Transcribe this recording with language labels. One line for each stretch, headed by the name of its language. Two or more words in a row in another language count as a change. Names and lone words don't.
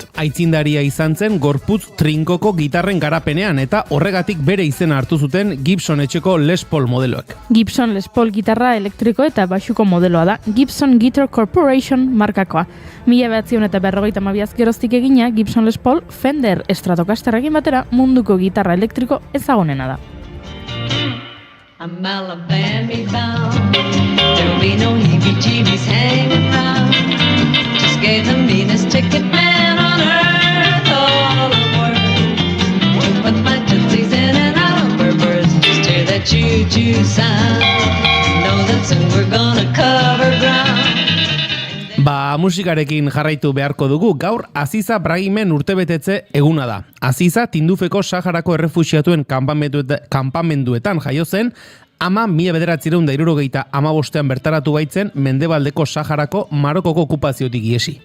Basque: Aitzindaria izan zen gorputz trinkoko gitarren garapenean eta horregatik bere izena hartu zuten Gibson etxeko Les Paul modeloek. Gibson Les Paul gitarra elektriko eta baxuko modeloa da, Gibson Guitar Corporation markakoa. 1952 geroztik egina, Gibson Les Paul Fender Stratocasterrekin batera munduko gitarra elektriko ezagunena da.
English: I'm Alabama bound. There'll be no heebie-jeebies hanging round. Just gave the meanest ticket man on earth all the world. With my tootsies in and out of burrs, just hear that choo-choo sound. Know that soon we're gonna cover ground.
Basque: Musikarekin jarraitu beharko dugu, gaur Aziza Bragimen urtebetetze eguna da. Aziza Tindufeko Saharako errefuxiatuen kanpamenduetan jaio zen, ama 1975 bertaratu baitzen Mendebaldeko Saharako Marokoko okupaziotik iesi.